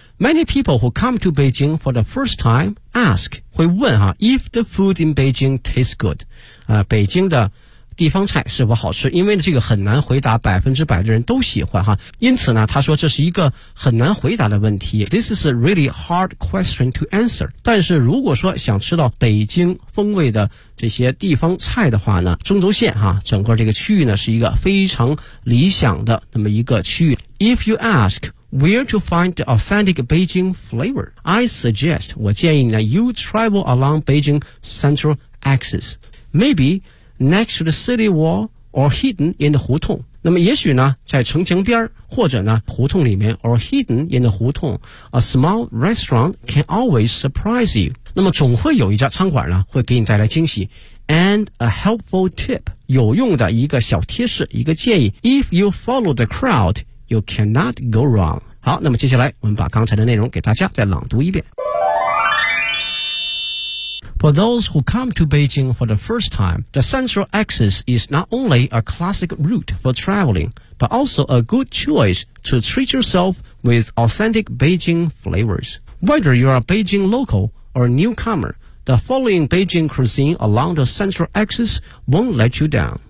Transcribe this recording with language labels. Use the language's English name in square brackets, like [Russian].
[English] Many people who come to Beijing for the first time ask， [Chinese] 会问啊 [English] ，if the food in Beijing tastes good， [Chinese] 北京的地方菜是否好吃？因为这个很难回答，百分之百的人都喜欢哈。因此呢，他说这是一个很难回答的问题。 [English] This is a really hard question to answer。 [Chinese] 但是如果说想吃到北京风味的这些地方菜的话呢，中轴线哈，整个这个区域呢是一个非常理想的那么一个区域。 [English] If you ask。 Where to find the authentic Beijing flavor? I suggest, [Chinese] 我建议呢, [English] you travel along Beijing central axis. Maybe next to the city wall or hidden in the 胡同。那么也许呢在城墙边或者呢胡同里面 or hidden in the 胡同 a small restaurant can always surprise you. [Chinese] 那么总会有一家餐馆呢会给你带来惊喜。 [English] And a helpful tip, [Chinese] 有用的一个小贴士一个建议。 [English] If you follow the crowd,You cannot go wrong. [Chinese] 好，那么接下来我们把刚才的内容给大家再朗读一遍。 [English] For those who come to Beijing for the first time, the central axis is not only a classic route for traveling, but also a good choice to treat yourself with authentic Beijing flavors. Whether you are a Beijing local or a newcomer, the following Beijing cuisine along the central axis won't let you down.